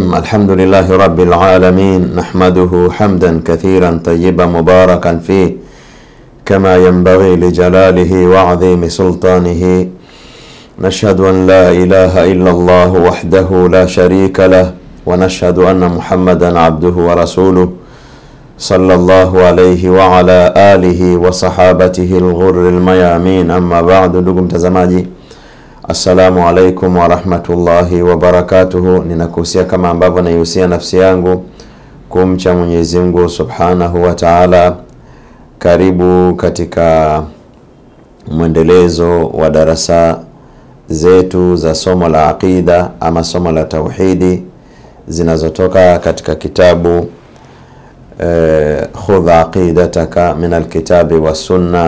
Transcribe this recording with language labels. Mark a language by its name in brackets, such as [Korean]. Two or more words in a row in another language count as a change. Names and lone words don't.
[Arabic] الحمد لله رب العالمين، نحمده حمدا كثيرا طيبا مباركا فيه كما ينبغي لجلاله وعظيم سلطانه. نشهد أن لا إله إلا الله وحده لا شريك له، ونشهد أن محمدا عبده ورسوله صلى الله عليه وعلى آله وصحابته الغر الميامين. أما بعد، [Swahili] ndugu mtazamaji, [Arabic] السلام عليكم ورحمة الله وبركاته. [Swahili] Ninakuhusia kama ambavyo naihusia nafsi yangu kumcha Mwenyezi Mungu [Arabic] سبحانه وتعالى. [Swahili] Karibu katika mwendelezo wa darasa zetu za somo la aqida ama somo la tauhidi zinazotoka katika kitabu khudh aqidataka min alkitabi wa sunna.